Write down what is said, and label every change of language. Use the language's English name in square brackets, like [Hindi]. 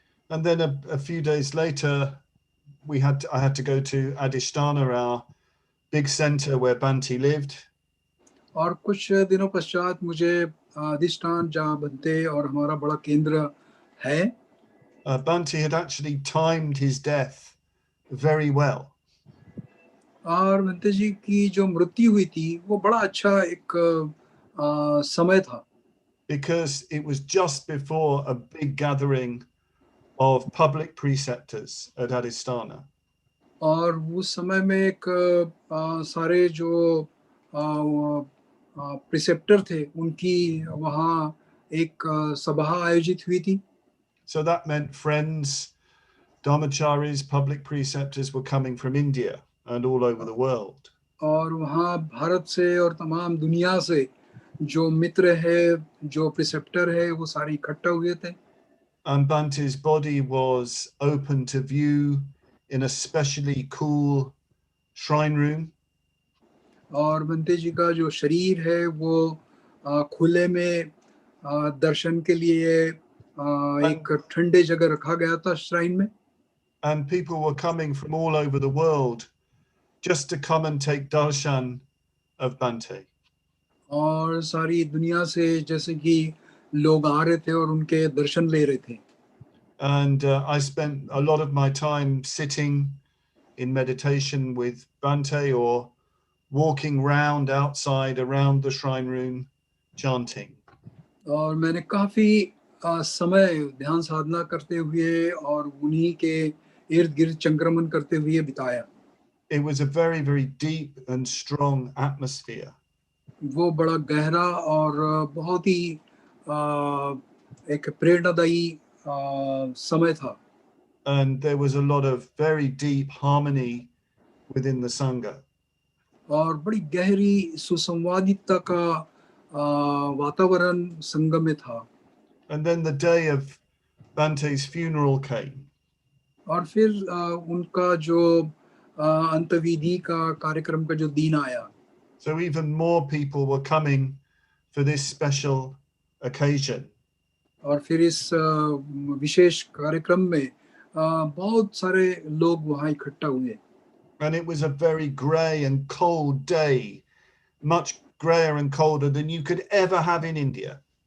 [English] And then a few days later, I had to go to Adhisthana, our big center where Bhante lived. [Hindi] और कुछ दिनों पश्चात मुझे अधिष्ठान जहाँ भंते और हमारा बड़ा केंद्र है. [English] Bhante had actually timed his death very well. [Hindi] और भंते जी की जो मृत्यु हुई थी वो बड़ा अच्छा एक समय था. [English] Because it was just before a big gathering of public preceptors at Adhisthana. [Hindi] और उस समय में एक सारे जो प्रिसेप्टर थे उनकी वहाँ एक सभा आयोजित हुई थी. [English] So that meant friends Dhammacharis, public preceptors were coming from India and all over the world. [Hindi] और वहाँ भारत से और तमाम दुनिया से जो मित्र है, जो प्रिसेप्टर है, वो सारे इकट्ठा हुए थे. [English] And Bhante's body was open to view in a specially cool shrine room. [Hindi] और बंते जी का जो शरीर है वो खुले में दर्शन के लिए एक ठंडे जगह रखा गया था श्राइन में. [English] And people were coming from all over the world just to come and take darshan of Bhante. [Hindi] और सारी दुनिया से जैसे कि लोग आ रहे थे और उनके दर्शन ले रहे थे. [English] And I spent a lot of my time sitting in meditation with Bhante or walking round outside around the shrine room chanting. [Hindi] और मैंने काफी समय ध्यान साधना करते हुए और उन्हीं के इर्द गिर्द चंक्रमण करते हुए बिताया. [English] It was a very, very deep and strong atmosphere. [Hindi] वो बड़ा गहरा और बहुत ही एक प्रेरणादायी समय था. [English] And there was a lot of very deep harmony within the Sangha. [Hindi] और बड़ी गहरी सुसंवादिता का वातावरण संगम में था. [English] And then the day of Bhante's funeral came. [Hindi] और फिर उनका जो अंतविधि का कार्यक्रम का जो दिन आया. [English] So even more people were coming for this special occasion. [Hindi] और फिर इस विशेष कार्यक्रम में बहुत सारे लोग वहाँ इकट्ठा हुए. [English] And it was a very grey and cold day, much greyer and colder than you could ever have in India.